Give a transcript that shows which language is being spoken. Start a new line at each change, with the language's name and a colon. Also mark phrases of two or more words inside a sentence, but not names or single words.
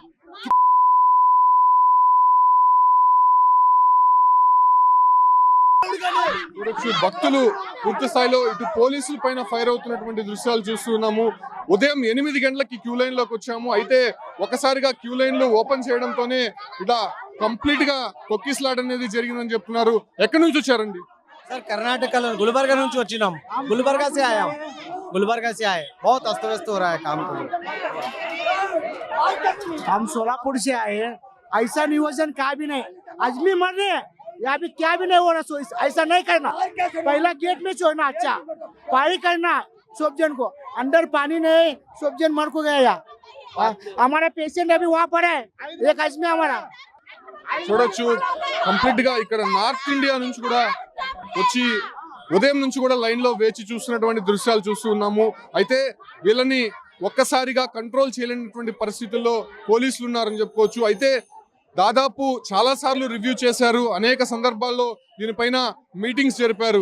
Telugu: చూడొచ్చు భక్తులు పూర్తి స్థాయిలో ఇటు పోలీసుల పైన ఫైర్ అవుతున్నటువంటి దృశ్యాలు చూస్తున్నాము. ఉదయం 8 గంటలకి క్యూ లైన్ లోకి వచ్చాము. అయితే ఒకసారిగా క్యూ లైన్లు ఓపెన్ చేయడంతోనే ఇలా కంప్లీట్ గా తొక్కిసలాట అనేది జరిగిందని చెప్తున్నారు. ఎక్కడి నుంచి వచ్చారండి? सर कर्नाटक गुलबर्गा నుంచి వచ్చినాం.
Hindi: गुलबर्गा से आया हूं, गुलबर्गा से आए. बहुत अस्त व्यस्त हो रहा है काम तो. हम सोलापुर से आए हैं. ऐसा नियोजन का भी नहीं. आदमी मर रहे हैं, यहाँ भी क्या भी नहीं हो रहा. ऐसा नहीं करना. पहला गेट में छोड़ना, अच्छा पानी करना. सब जन को अंदर पानी नहीं, सब जन मर को गया. हमारा पेशेंट अभी वहाँ पर है, एक आदमी हमारा.
Telugu: చూడొచ్చు కంప్లీట్ గా ఇక్కడ నార్త్ ఇండియా నుంచి కూడా వచ్చి ఉదయం నుంచి కూడా లైన్ లో వేచి చూస్తున్నటువంటి దృశ్యాలు చూస్తూ ఉన్నాము. అయితే వీళ్ళని ఒక్కసారిగా కంట్రోల్ చేయలేనటువంటి పరిస్థితుల్లో పోలీసులు ఉన్నారని చెప్పుకోవచ్చు. అయితే దాదాపు చాలా సార్లు రివ్యూ చేశారు, అనేక సందర్భాల్లో దీనిపైన మీటింగ్స్ జరిపారు.